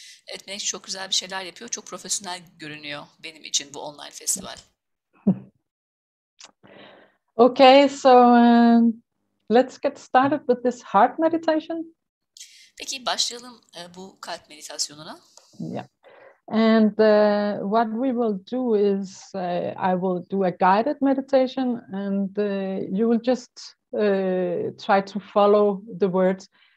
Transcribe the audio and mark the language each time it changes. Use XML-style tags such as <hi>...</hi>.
<tr>Evet, Menekşe çok güzel bir şeyler yapıyor. Çok profesyonel görünüyor benim için bu online festival.</tr> <en>Okay, so let's get started with this heart meditation.</en> <tr>Peki başlayalım bu kalp meditasyonuna.</tr> <en>Yeah. And what we will do is I will do a guided meditation, and you will just try to follow the words.</en>